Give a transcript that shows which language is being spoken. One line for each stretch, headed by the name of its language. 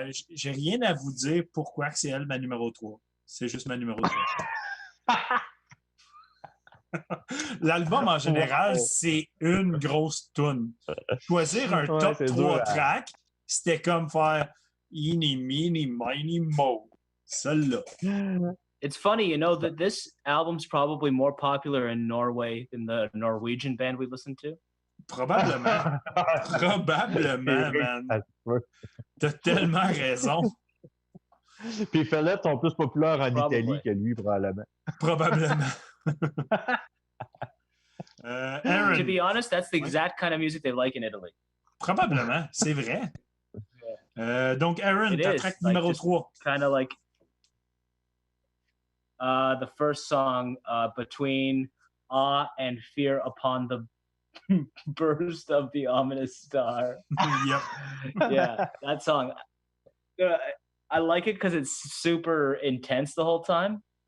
French: J'ai rien à vous dire pourquoi c'est elle, ma numéro 3. C'est juste ma numéro 3. L'album en général, c'est une grosse toune. Choisir un top 3 track, c'était comme faire Eeny, Meeny, Miny, Mo. Celle-là.
English: It's funny, you know, that this album's probably more popular in Norway than the Norwegian band we listen to.
French: Probablement. Probablement, man. T'as tellement raison. Puis Féleth sont plus populaires en Italie que lui, probablement. Probablement. Aaron.
English: To be honest, that's the exact kind of music they like in Italy.
French: Probablement, c'est vrai. Donc, Aaron, ta track numéro 3.
English: Kind of like the first song, Between Awe and Fear Upon the Burst of the Ominous Star. Yep. Yeah, that song. I like it because it's super intense the whole time.